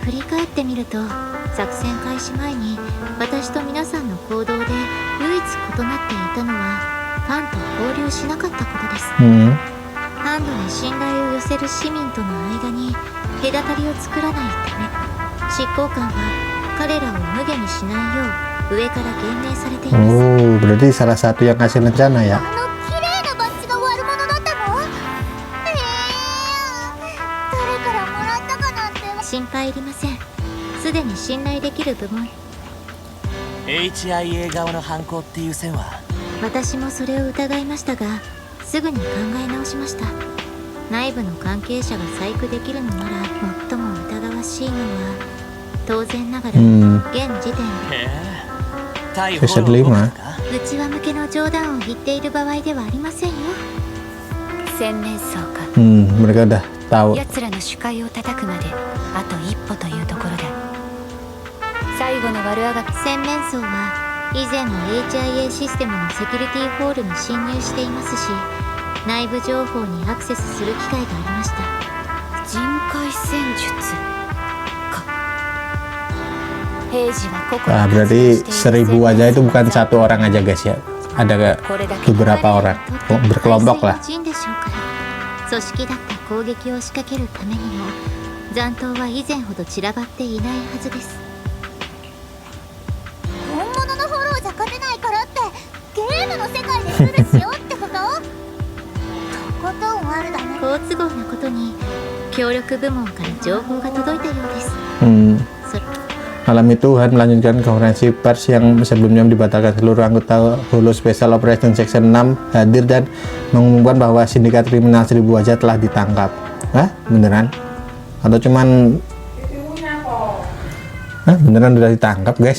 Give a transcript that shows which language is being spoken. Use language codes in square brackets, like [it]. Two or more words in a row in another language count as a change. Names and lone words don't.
[ja] 振り返ってみると、作戦開始前に私と皆さんの行動で唯一異なっていたのはファンと交流しなかったことです。ファンドに信頼を寄せる市民との間に隔たりを作らないため、執行官は彼らを無下にしないよう上から厳命されています。 [id] Oh, berarti salah satu yang kasih rencana ya. [ja] 綺麗なバッジが悪者だったの？誰からもらったかなんて。心配いりません。すでに信頼できる部門。 HIA 側の犯行っていう線は私もそれを疑いましたが、すぐに考え直しました。内部の関係者が細工できるのなら最も疑わしいのは、当然ながら現時点でへえ対フォローをか内輪向けの冗談を言っている場合ではありませんよ。洗面槽か。 [id] mereka udah tahu. [ja] 奴らの主械を叩くまであと一歩というところだ。最後の悪あがき。洗面槽は以前も HIA システムのセキュリティホールに侵入していますし、内部情報にアクセスする機会がありました。人海戦術か。平時はここ [id] Berarti 1000 wajah itu bukan satu orang aja guys ya, ada beberapa orang, berkelompok lah. [ja] 陣でしょうから、組織だった攻撃を仕掛けるためにも残党は以前ほど散らばっていないはずです。本物のフォローじゃ勝てないからってゲームの世界でズルしようってこと？とことん悪だね。好都合なことに協力部門から情報が届いたようです。 [id] Malam itu Han melanjutkan konferensi pers yang sebelumnya dibatalkan. Seluruh anggota Holo Special Operation Section 6 hadir dan mengumumkan bahwa sindikat kriminal 1000 wajah telah ditangkap. Hah? Beneran? Atau cuman beneran udah ditangkap guys?